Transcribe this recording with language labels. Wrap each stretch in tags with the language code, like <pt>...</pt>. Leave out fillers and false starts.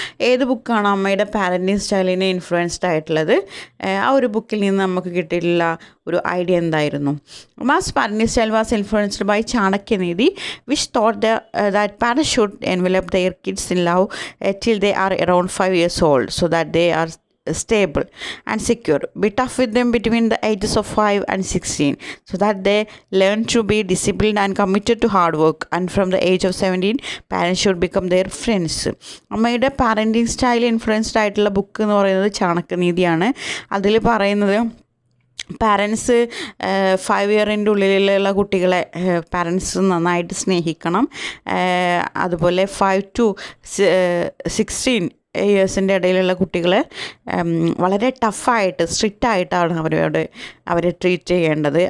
<ml>ഏത് ബുക്കാണ് അമ്മയുടെ പാരൻറ്റിങ് സ്റ്റൈലിനെ ഇൻഫ്ലുവൻസ്ഡ് ആയിട്ടുള്ളത്? ആ ഒരു ബുക്കിൽ നിന്ന് നമുക്ക് കിട്ടിയിട്ടുള്ള ഒരു ഐഡിയ എന്തായിരുന്നു?</ml> <en>Mass parenting style was influenced by ചാണക്യനീതി which thought that parents should envelope there kids in love till they are around 5 years old so that they are stable and secure. Be tough with them between the ages of 5 and 16 so that they learn to be disciplined and committed to hard work. And from the age of 17, parents should become their friends.</en> <ml>അമ്മയുടെ parenting style influenced ആയിട്ടുള്ള book എന്ന് പറയുന്നത് ചാണക്യനീതിയാണ്. അതിൽ പറയുന്നത് parents 5 ഇയറിൻ്റെ ഉള്ളിലുള്ള കുട്ടികളെ parents നന്നായിട്ട് സ്നേഹിക്കണം. അതുപോലെ 5 to 16 ഇയേഴ്സിൻ്റെ ഇടയിലുള്ള കുട്ടികളെ വളരെ ടഫായിട്ട് സ്ട്രിക്റ്റായിട്ടാണ് അവരെ ട്രീറ്റ് ചെയ്യേണ്ടത്.</ml>